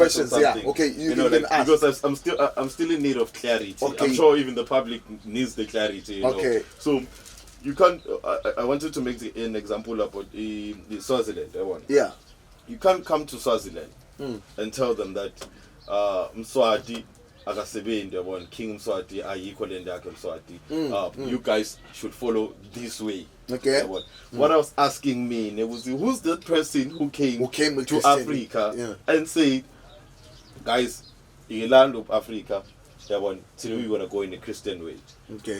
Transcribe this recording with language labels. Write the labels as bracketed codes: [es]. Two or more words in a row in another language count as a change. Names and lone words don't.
[en] questions, yeah. something. Okay, you know, can like, ask. because I'm still in need of clarity. Okay. I'm sure even the public needs the clarity. You Okay. know? So you can't. I wanted to make an example about the Swaziland. Yeah. You can't come to Swaziland and tell them that [zu] Mswati akasebenzi yabona King Mswati ayikho le ndakhe Mswati. [en] You guys should follow this way. Okay. [zu] Yabona. [en] What I was asking me was who's the person who came with to Christianity? Africa and said, guys, in the land of Africa, today we want to go in a Christian way. Okay.